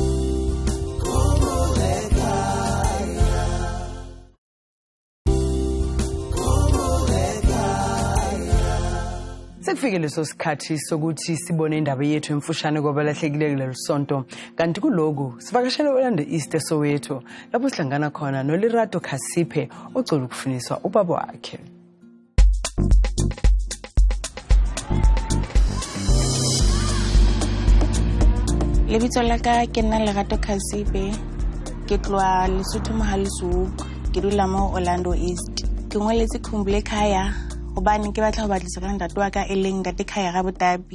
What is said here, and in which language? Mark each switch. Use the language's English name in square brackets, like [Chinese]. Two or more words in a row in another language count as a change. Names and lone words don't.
[Zulu] Sekufike leso sikhathi sokuthi sibone indaba yethu emfushane kwabalahlekile kulelo sonto. Kanti kuloku sivakashele Orlando East eSoweto lapho sihlangana khona noLerato Khasiphe ocela ukufuniswa ubaba wakhe. [Southern Sotho] Lebitso la ka ke nna Lerato Khasiphe ke tloa Lesotho Mohalezo ke dula mo Orlando East. Ke ngweletse Khumbule ekhaya hobane ke batla ho batlisa ka ntate wa ka eleng ntate Khaya ga Botabi.